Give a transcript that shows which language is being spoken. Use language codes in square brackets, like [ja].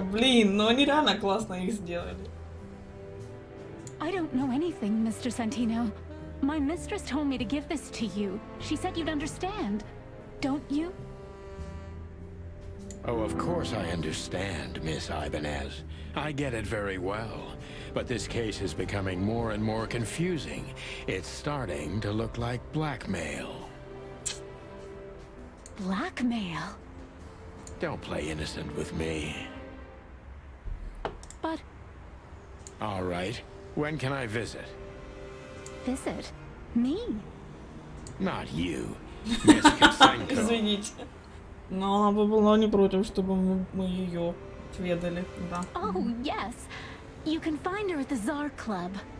[ru] Блин, но они реально классно их сделали. [en] I don't know anything, Mr. Santino. My mistress told me to give this to you. She said you'd understand. Don't you? Oh, of course I understand, Miss Ibanez. I get it very well. But this case is becoming more and more confusing. It's starting to look like blackmail. Blackmail? Don't play innocent with me. But... All right. When can I visit? Visit? Me? Not you, Miss Katsenko. [ru] Извините. Но она бы была не против, чтобы мы ее отведали. Да. [en] Oh, yes. You can find her at the Tsar Club.